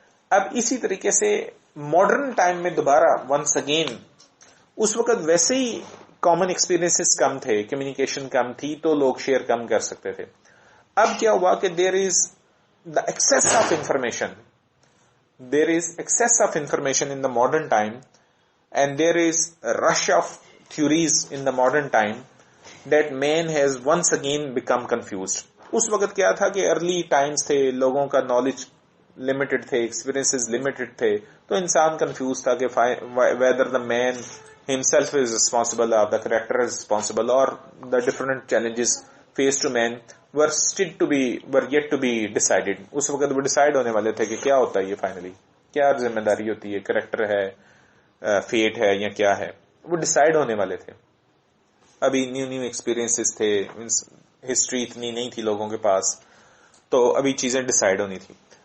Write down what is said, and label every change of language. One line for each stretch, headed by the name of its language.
Urdu: اب اسی طریقے سے ماڈرن ٹائم میں دوبارہ
English: once again,
Urdu: اس وقت ویسے ہی کامن ایکسپیرینسز کم تھے, کمیونیکیشن کم تھی, تو لوگ شیئر کم کر سکتے تھے. اب کیا ہوا کہ
English: There is the access of information, there is access of information in the modern time, and there is rush of theories in the modern time, that man has once again become confused.
Urdu: اس وقت کیا تھا کہ ارلی ٹائمز تھے, لوگوں کا knowledge limited تھے, experiences limited تھے, تو انسان کنفیوز تھا کہ
English: whether the man himself is responsible or the character is responsible, or the different challenges faced to man were yet to be decided.
Urdu: اس وقت وہ ڈیسائیڈ ہونے والے تھے کہ کیا ہوتا ہے یہ فائنلی, کیا ذمہ داری ہوتی ہے, کریکٹر ہے, فیٹ ہے, یا کیا ہے, وہ ڈیسائیڈ ہونے والے تھے. ابھی نیو ایکسپیرینسز تھے, ہسٹری اتنی نہیں تھی لوگوں کے پاس, تو ابھی چیزیں ڈیسائیڈ ہونی تھی.